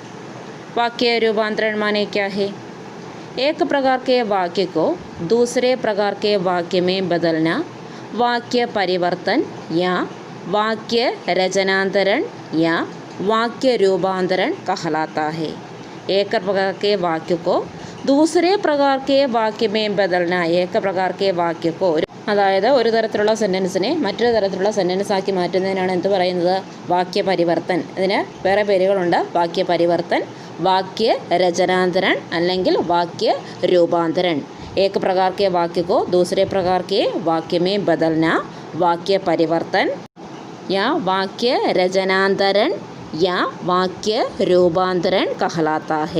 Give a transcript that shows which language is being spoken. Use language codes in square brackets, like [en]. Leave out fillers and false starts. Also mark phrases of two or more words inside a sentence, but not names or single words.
[hi] वाक्य रूपांतरण माने क्या है? एक प्रकार के वाक्य को दूसरे प्रकार के वाक्य में बदलना वाक्य परिवर्तन या वाक्य रचनांतरण या वाक्य रूपांतरण कहलाता है। एक प्रकार के वाक्य को दूसरे प्रकार के वाक्य में बदलना एक प्रकार के वाक्य को [ml] അതായത് ഒരു തരത്തിലുള്ള സെൻറ്റൻസിനെ മറ്റൊരു തരത്തിലുള്ള സെൻറ്റൻസ് ആക്കി മാറ്റുന്നതിനാണ് എന്ത് പറയുന്നത്? വാക്യപരിവർത്തൻ. ഇതിന് വേറെ പേരുകളുണ്ട്: വാക്യപരിവർത്തൻ, [hi] वाक्य रचनांतरण അല്ലെങ്കിൽ वाक्य रूपांतरण। एक प्रकार के वाक्य को दूसरे प्रकार के वाक्य में बदलना वाक्य परिवर्तन या वाक्य रचनांतरण या वाक्य रूपांतरण कहलाता है।